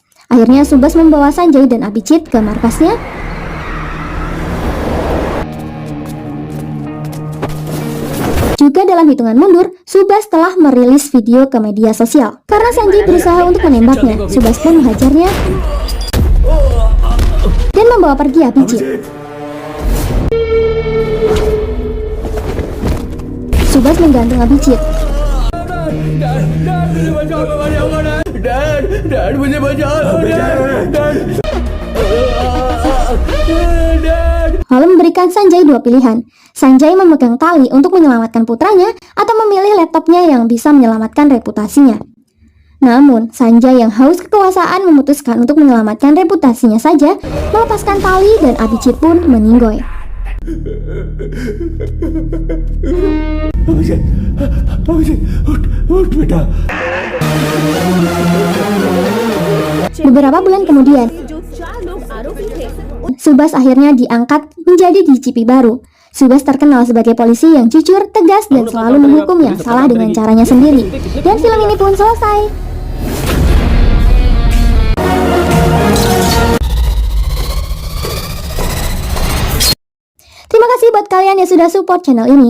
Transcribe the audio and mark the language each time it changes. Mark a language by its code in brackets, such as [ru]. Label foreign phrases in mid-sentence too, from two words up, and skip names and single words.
[id] Akhirnya Subas membawa Sanjay dan Abhijit ke markasnya. Juga dalam hitungan mundur, Subas telah merilis video ke media sosial. Karena Sanjay berusaha untuk menembaknya, Subas pun menghajarnya dan membawa pergi Abhijit. Subas menggantung Abhijit. [hi] डैड मुझे बचाओ डैड [id] Lalu memberikan Sanjay 2 pilihan. Sanjay memegang tali untuk menyelamatkan putranya atau memilih laptopnya yang bisa menyelamatkan reputasinya. Namun, Sanjay yang haus kekuasaan memutuskan untuk menyelamatkan reputasinya saja, melepaskan tali dan Abhijit pun meninggoy. [hi] अभिजीत उठ बेटा [id] Beberapa bulan kemudian, [hi] जो 4 लोग आरोपी थे, [id] Subas akhirnya diangkat menjadi DCP baru. Subas terkenal sebagai polisi yang jujur, tegas, dan selalu menghukum yang salah dengan caranya sendiri. Dan film ini pun selesai. Terima kasih buat kalian yang sudah support channel ini.